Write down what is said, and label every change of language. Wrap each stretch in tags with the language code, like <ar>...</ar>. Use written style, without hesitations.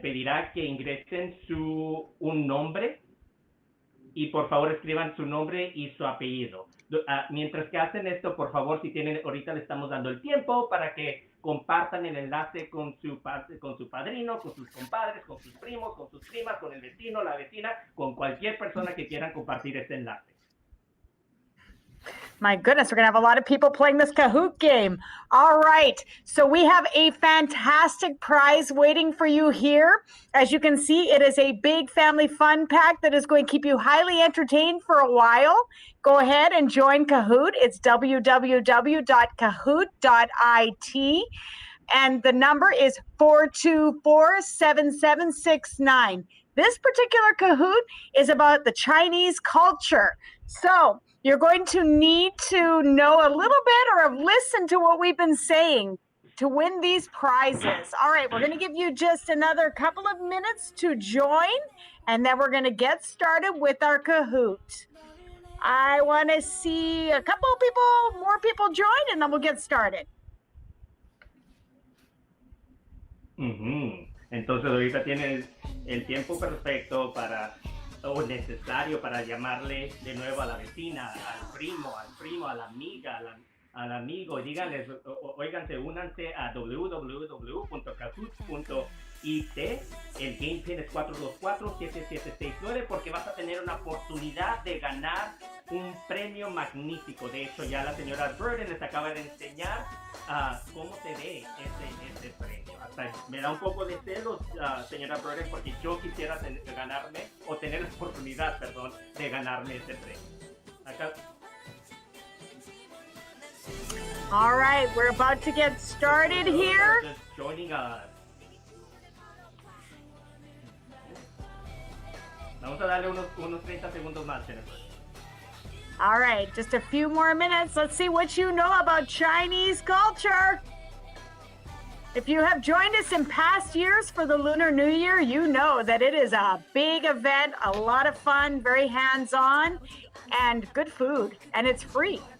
<es>Pedirá que ingresen un nombre y por favor escriban su nombre y su apellido. Mientras que hacen esto, por favor, si tienen, ahorita le estamos dando el tiempo para que compartan el enlace con su padrino, con sus compadres, con sus primos, con sus primas, con el vecino, la vecina, con cualquier persona que quieran compartir este enlace.</es> <en>My goodness, we're going to have a lot of people playing this Kahoot game. All right, so we have a fantastic prize waiting for you here. As you can see, it is a big family fun pack that is going to keep you highly entertained for a while. Go ahead and join Kahoot. It's www.kahoot.it. And the number is 424-7769. This particular Kahoot is about the Chinese culture. So you're going to need to know a little bit or have listened to what we've been saying to win these prizes. All right, we're going to give you just another couple of minutes to join, and then we're going to get started with our Kahoot. I want to see a couple of more people join, and then we'll get started.</en> <es>Entonces ahorita tienen el tiempo perfecto o necesario para llamarle de nuevo a la vecina, al primo, a la amiga, al amigo, y díganles, óiganse, únanse a www.kahoot.it. El game pin es 424-7769 porque vas a tener una oportunidad de ganar un premio magnífico. De hecho, ya la señora Burden les acaba de enseñar cómo se ve ese premio. Hasta me da un poco de celos, señora Burden, porque yo quisiera tener la oportunidad, de ganarme ese premio. Acá.</es> <en>All right, we're about to get started here. Just joining us.</en> <es>Vamos a darle unos 30 segundos más, Jennifer.</es> <en>All right, just a few more minutes. Let's see what you know about Chinese culture. If you have joined us in past years for the Lunar New Year, you know that it is a big event, a lot of fun, very hands-on, and good food, and it's free.</en>